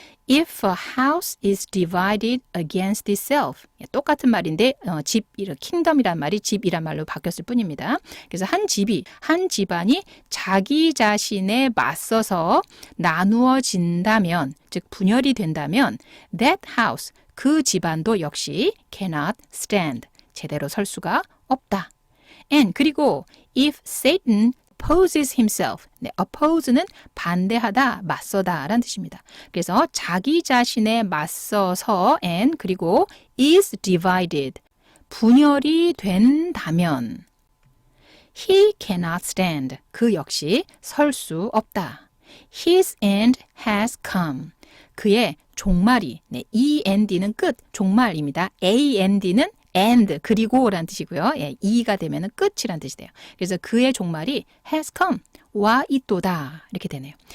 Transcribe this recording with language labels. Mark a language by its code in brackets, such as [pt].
[en] If a house is divided against itself, [ko] 똑같은 말인데 집, 킹덤이란 말이 집이란 말로 바뀌었을 뿐입니다. 그래서 한 집안이 자기 자신에 맞서서 나누어진다면, 즉 분열이 된다면 [en] that house, [ko] 그 집안도 역시 [en] cannot stand, [ko] 제대로 설 수가 없다. [en] And [ko] 그리고 [en] if Satan opposes himself. [ko] 네, oppose는 반대하다, 맞서다 라는 뜻입니다. 그래서 자기 자신에 맞서서 and 그리고 [en] is divided. [ko] 분열이 된다면 [en] he cannot stand. [ko] 그 역시 설 수 없다. [en] His end has come. [ko] 그의 종말이, 네, end는 끝, 종말입니다. end는 and 그리고 라는 뜻이고요. 예, e가 되면 끝이란 뜻이 돼요. 그래서 그의 종말이 [en] has come, [ko] 와 있도다 이렇게 되네요.